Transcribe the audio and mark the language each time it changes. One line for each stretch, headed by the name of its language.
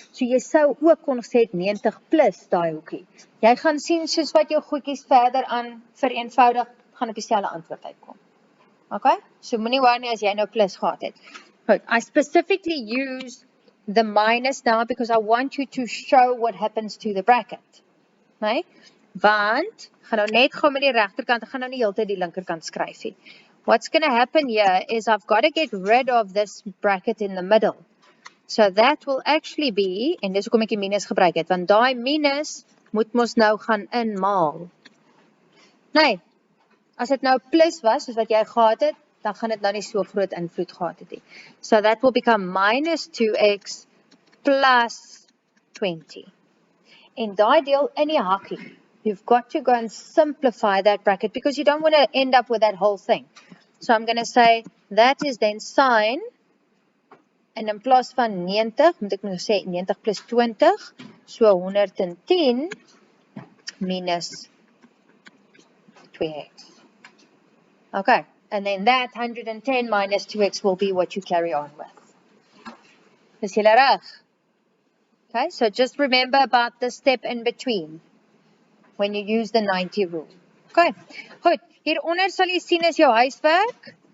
Afrikaans: So jy sou ook kon gesê 90 plus die hoekie. Jy gaan sien soos wat jou goedjies verder aan vereenvoudig, gaan op dieselfde antwoord uitkom. Okay? So moenie worry as jy nou plus gehad het.
English: Goed, I specifically use the minus now because I want you to show what happens to the bracket. Nee?
Afrikaans: Want, gaan nou net gou met die regterkant, ek gaan nou nie heeltyd die linkerkant skryf nie.
English: What's going to happen here is I've got to get rid of this bracket in the middle. So that will actually be,
Afrikaans: en dis hoekom ek die minus gebruik het, want daai minus moet mos nou gaan inmaal. Nee, as dit nou plus was, soos wat jy gehad het, dan gaan dit nou nie so groot invloed gehad het nie.
English: So that will become minus 2x plus 20.
Afrikaans: En daai deel in die hakkie,
English: you've got to go and simplify that bracket because you don't want to end up with that whole thing. So I'm going to say that is then sine,
Afrikaans: en in plaas van 90, moet ek nou sê 90 plus 20, so 110 minus 2x. Okay.
English: And then that 110 minus 2x will be what you carry on with.
Afrikaans: Is julle reg?
English: Okay, so just remember about the step in between when you use the 90 rule.
Afrikaans: Okay, goed. Hieronder sal jy sien is jou huiswerk.